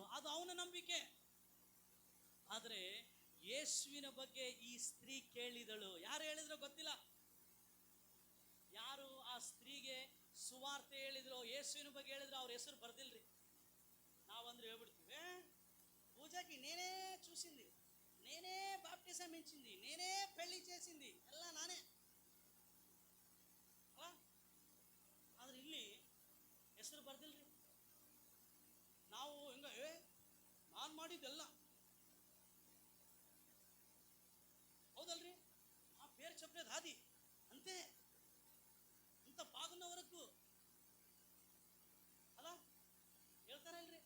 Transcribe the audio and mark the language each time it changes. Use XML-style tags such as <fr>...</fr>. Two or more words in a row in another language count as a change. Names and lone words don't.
<kn>ಅದು ಅವನ ನಂಬಿಕೆ. ಆದ್ರೆ ಯೇಸುವಿನ ಬಗ್ಗೆ ಈ ಸ್ತ್ರೀ ಕೇಳಿದಳು. ಯಾರು ಹೇಳಿದ್ರು ಗೊತ್ತಿಲ್ಲ. ಯಾರು ಆ ಸ್ತ್ರೀಗೆ ಸುವಾರ್ತೆ ಹೇಳಿದ್ರು, ಯೇಸುವಿನ ಬಗ್ಗೆ ಹೇಳಿದ್ರು, ಅವ್ರ ಹೆಸರು ಬರ್ದಿಲ್ರಿ. ನಾವಂದ್ರೆ ಹೇಳ್ಬಿಡ್ತೀವಿ,</kn> <te>పూజకి నేనే చూసింది, నేనే బాప్టిజం ఇచ్చింది, నేనే పెళ్లి చేసింది,</te> <kn>ಎಲ್ಲ ನಾನೇ ಅಲ್ಲ. ಆದ್ರೆ ಇಲ್ಲಿ ಹೆಸರು ಬರ್ದಿಲ್ರಿ. ನಾವು ಹಿಂಗ ನಾನು ಮಾಡಿದ್ದೆಲ್ಲ ಹೌದಲ್ರಿ, ಆ ಪೇರ್ ಚಪ್ರೇದ್ ಹಾದಿ ಅಂತೆ ಅಂತ ಬಾಗುನವರಕ್ಕೂ ಅಲ್ಲ ಹೇಳ್ತಾರಲ್ರಿ.</kn>